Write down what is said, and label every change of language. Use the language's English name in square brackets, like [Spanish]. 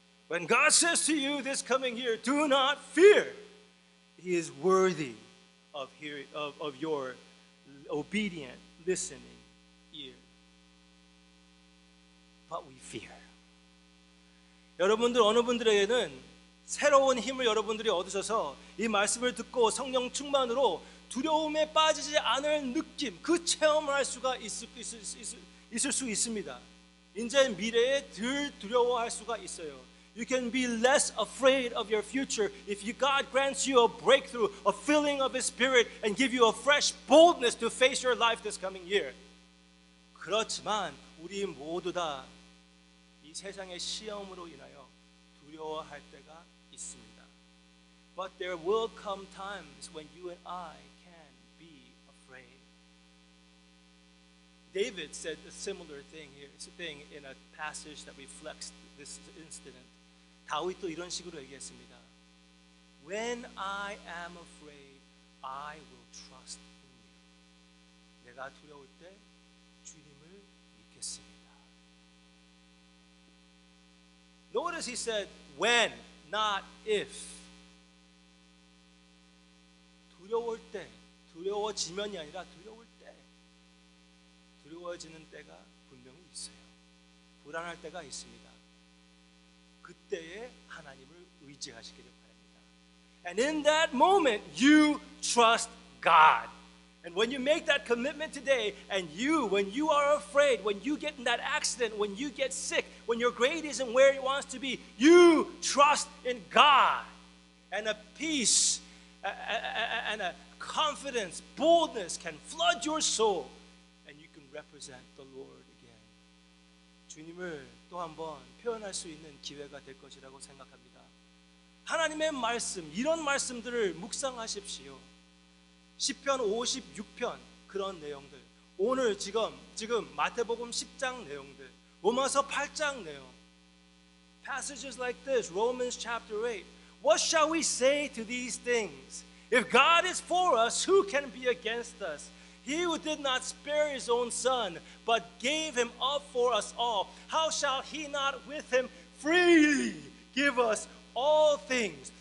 [English] When God says to you this coming year, do not fear. He is worthy of your obedient, listening ear. But we fear. [Korean] 여러분들 어느 분들에게는 새로운 힘을 여러분들이 얻으셔서 이 말씀을 듣고 성령 충만으로 두려움에 빠지지 않을 느낌, 그 체험을 할 수가 있을 수 있습니다. 이제 미래에 덜 두려워할 수가 있어요. [English] You can be less afraid of your future if God grants you a breakthrough, a filling of His Spirit, and give you a fresh boldness to face your life this coming year. [Korean] 그렇지만 우리 모두 다 이 세상의 시험으로 인하여 두려워할 때가 있습니다. [English] But there will come times when you and I can be afraid. David said a similar thing here, in a passage that reflects this incident. [Korean] 다윗도 이런 식으로 얘기했습니다. [English] When I am afraid, I will trust in you. [Korean] 내가 두려울 때 주님을 믿겠습니다. [English] Notice he said when, not if. [Korean] 두려울 때, 두려워지면이 아니라 두려울 때. 두려워지는 때가 분명히 있어요. 불안할 때가 있습니다. 그때에 하나님을 의지하시기를 바랍니다. [English] And in that moment, you trust God. And when you make that commitment today, and when you are afraid, when you get in that accident, when you get sick, when your grade isn't where it wants to be, you trust in God. And a peace and a confidence, boldness can flood your soul, and you can represent the Lord again. [Korean] 주님을 또 한번 표현할 수 있는 기회가 될 것이라고 생각합니다. 하나님의 말씀, 이런 말씀들을 묵상하십시오. 시편 56편 그런 내용들, 오늘 지금 마태복음 10장 내용들, 로마서 8장 내용, [English] passages like this, Romans chapter 8. What shall we say to these things? If God is for us, who can be against us? He who did not spare his own son, but gave him up for us all, how shall he not with him freely give us all things?